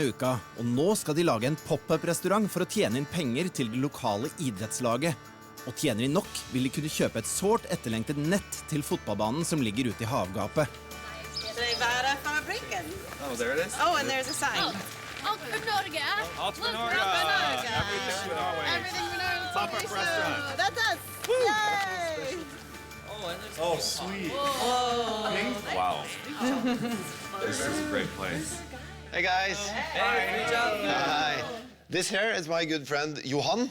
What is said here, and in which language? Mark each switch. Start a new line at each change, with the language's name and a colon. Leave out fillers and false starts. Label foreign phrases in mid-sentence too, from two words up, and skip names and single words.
Norwegian: uka, og nå skal de lage en pop-up-restaurant for å tjene inn penger til det lokale idrettslaget. Og tjener de nok, vil de kunne kjøpe et sårt etterlengtet nett til fotballbanen som ligger ute i havgapet.
English: Oh, there it is. Oh, and there's a sign.
Norwegian: Alt for Norge! Alt for Norge!
English: Everything for Norway. Everything we know. Pop-up restaurant. That's us. Yay! Oh, sweet. Wow. This is a great place. Hey guys. Hey, good job. Hi. This here is my good friend Johan.